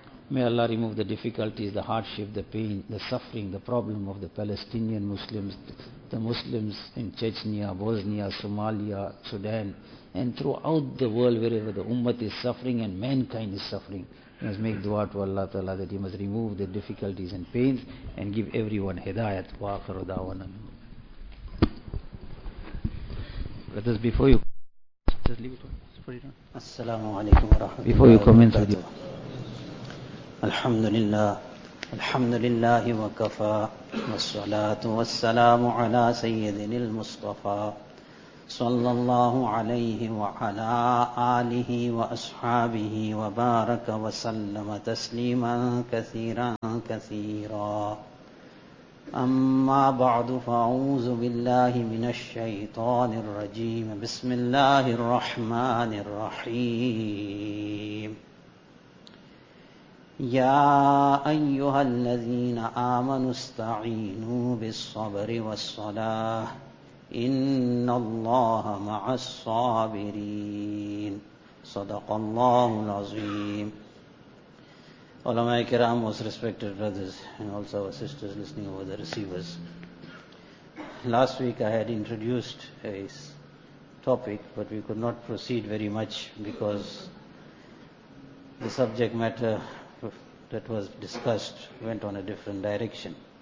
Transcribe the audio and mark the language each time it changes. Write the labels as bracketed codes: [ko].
[en] May Allah remove the difficulties, the hardship, the pain, the suffering, the problem of the Palestinian Muslims, the Muslims in Chechnya, Bosnia, Somalia, Sudan, and throughout the world wherever the Ummah is suffering and mankind is suffering. He must make dua to Allah Ta'ala that he must remove the difficulties and pains and give everyone hidayat. [ar] Wa akhiru da'wana. [en] Let us, before you, just leave it on. [ar] السلام عليكم ورحمة الله. الحمد لله الحمد لله وكفى والصلاة والسلام على سيدنا المصطفى صلى الله عليه وعلى آله وأصحابه وبارك وسلم تسليما كثيرا كثيرا. أما بعد فأعوذ بالله من الشيطان الرجيم بسم الله الرحمن الرحيم يا أيها الذين آمنوا استعينوا بالصبر والصلاة إن الله مع الصابرين صدق الله العظيم. [en] Ulama Ikram, most respected brothers, and also our sisters listening over the receivers. Last week I had introduced a topic, but we could not proceed very much because the subject matter that was discussed went on a different direction.